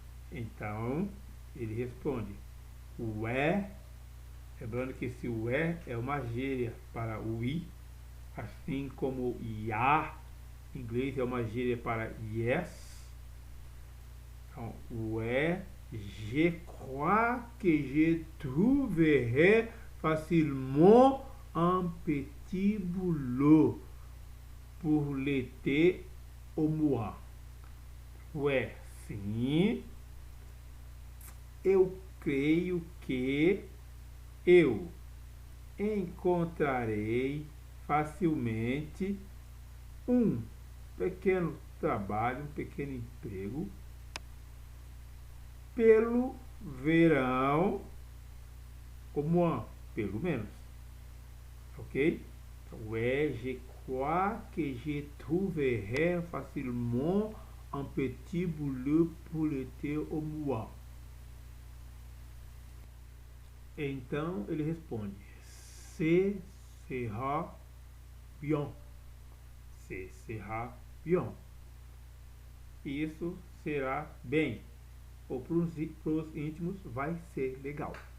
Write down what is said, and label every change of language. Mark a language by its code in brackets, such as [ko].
[pt] Então, ele responde, o é, lembrando que esse o é uma gíria para o i, assim como ya, em inglês é uma gíria para yes. Então, o é, [fr] je crois que je trouverai facilement un petit boulot pour l'été au mois. [pt] Ué, sim, eu creio que eu encontrarei facilmente um pequeno trabalho, um pequeno emprego pelo verão, como pelo menos, ok? [fr] Então, je crois que je trouverai facilement un petit boulot pour l'été au mois. [pt] Então ele responde, [fr] ce sera bien. Ce sera bien. [pt] Isso será bem. Ou para os íntimos vai ser legal.